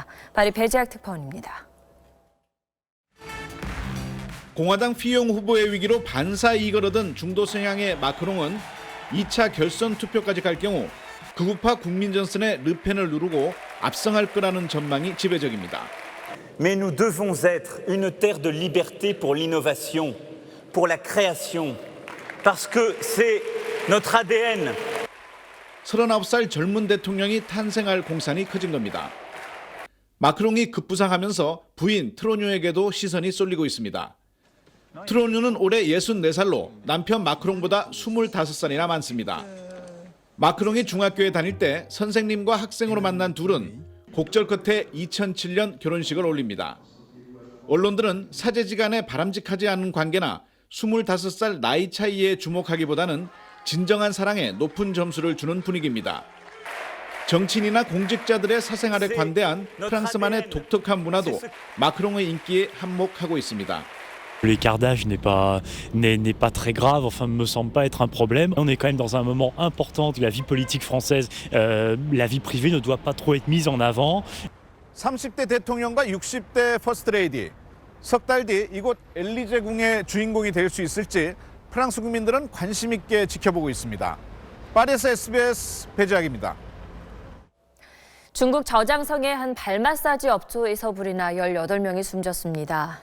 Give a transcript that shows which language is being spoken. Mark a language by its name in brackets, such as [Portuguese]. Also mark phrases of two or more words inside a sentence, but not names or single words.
[Korean] 파리 배재학 특파원입니다. 공화당 피용 후보의 위기로 반사 이익을 얻은 중도 성향의 마크롱은 2차 결선 투표까지 갈 경우 극우파 국민전선의 르펜을 누르고 압승할 거라는 전망이 지배적입니다. [French] Mais nous devons être une terre de liberté pour l'innovation, pour la création, parce que c'est notre ADN. [Korean] 39살 젊은 대통령이 탄생할 공산이 커진 겁니다. 마크롱이 급부상하면서 부인 트로뉴에게도 시선이 쏠리고 있습니다. 트로뉴는 올해 64살로 남편 마크롱보다 25살이나 많습니다. 마크롱이 중학교에 다닐 때 선생님과 학생으로 만난 둘은 곡절 끝에 2007년 결혼식을 올립니다. 언론들은 사제지간에 바람직하지 않은 관계나 25살 나이 차이에 주목하기보다는 진정한 사랑에 높은 점수를 주는 분위기입니다. 정치인이나 공직자들의 사생활에 관대한 프랑스만의 독특한 문화도 마크롱의 인기에 한몫하고 있습니다. [French] L'écart d'âge n'est pas très grave, enfin me semble pas être un problème. On est quand même dans un moment important de la vie politique française. La vie privée ne doit pas trop être mise en avant. [Korean] 30대 대통령과 60대 퍼스트레이디. 석 달 뒤 이곳 엘리제궁의 주인공이 될 수 있을지 프랑스 국민들은 관심 있게 지켜보고 있습니다. 파리에서 SBS 배재학입니다. 중국 저장성의 한 발 마사지 업소에서 불이 나 18명이 숨졌습니다.